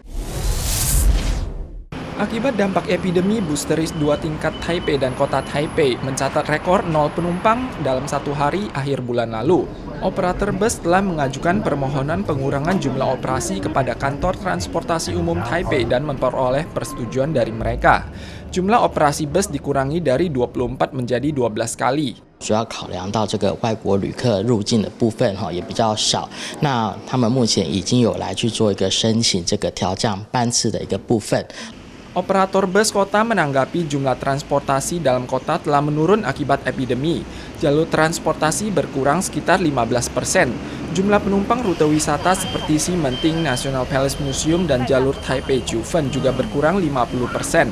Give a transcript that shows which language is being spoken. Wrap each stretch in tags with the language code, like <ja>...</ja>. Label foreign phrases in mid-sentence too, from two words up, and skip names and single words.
<id>Akibat dampak epidemi, bus teris 2 tingkat Taipei dan kota Taipei mencatat rekor 0 penumpang dalam 1 hari akhir bulan lalu. Operator bus telah mengajukan permohonan pengurangan jumlah operasi kepada kantor transportasi umum Taipei dan memperoleh persetujuan dari mereka. Jumlah operasi bus dikurangi dari 24 menjadi 12 kali.</id> <zh>主要考量到这个外国旅客入境的部分也比较少，那他们目前已经有来去做一个申请这个调降班次的一个部分。</zh> <id>Operator bus kota menanggapi jumlah transportasi dalam kota telah menurun akibat epidemi. Jalur transportasi berkurang sekitar 15%. Jumlah penumpang rute wisata seperti Ximending National Palace Museum dan jalur Taipei Jiufen juga berkurang 50%.</id>